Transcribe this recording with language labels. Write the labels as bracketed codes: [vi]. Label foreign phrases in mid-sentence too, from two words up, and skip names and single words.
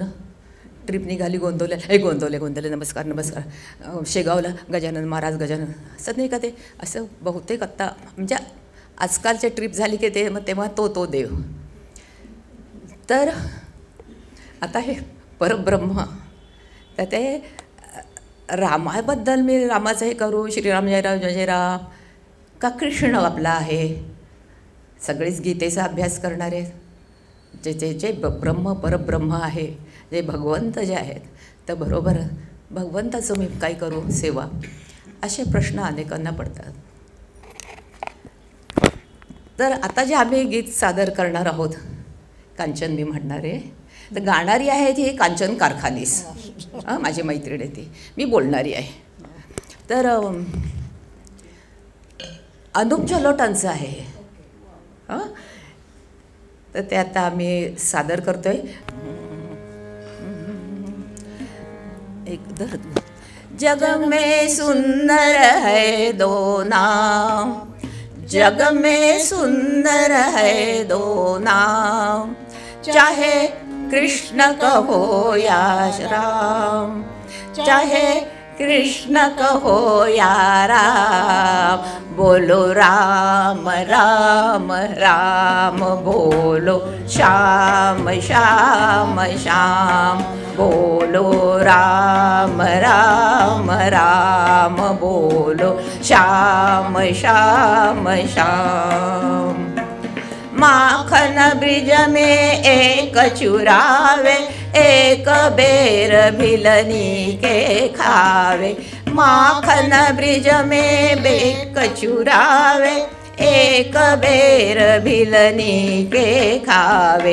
[mr] ट्रिप निघाली गोंदवले नमस्कार नमस्कार, शेगावला गजानन महाराज गजानन, असं नाही का ते. असं बहुतेक आत्ता म्हणजे आजकालची ट्रिप झाली की ते मग तेव्हा तो देव. तर आता हे परब्रह्म, तर ते रामाबद्दल मी रामाचं हे करू, श्रीराम जय राम जय जय राम, का कृष्ण आपला आहे. सगळेच गीतेचा अभ्यास करणारे जे जे जे ब्रह्म परब्रह्म आहे, जे भगवंत जे आहेत, तर बरोबर भगवंताचं मी काय करू सेवा, असे प्रश्न अनेकांना पडतात. तर आता जे आम्ही गीत सादर करणार आहोत, कांचन मी म्हणणारे, तर गाणारी आहे ती कांचन कारखानीस, माझी मैत्रीण आहे ती, मी बोलणारी आहे. तर अनुप जलोटांचं आहे. तर ते आता आम्ही सादर करतोय. [hi] एक जग में सुंदर है दो नाम, जग में सुंदर है दो नाम, चाहे कृष्ण कहो या राम, चाहे कृष्ण कहो या राम, बोलो राम राम राम, बोलो श्याम श्याम श्याम, बोलो राम राम राम, बोलो श्याम श्याम श्याम. माखन ब्रिज में एक चुरावे, एक बेर भिलनी के खावे. माखन ब्रिज में एक चुरावे, एक बेर भिलनी के खावे.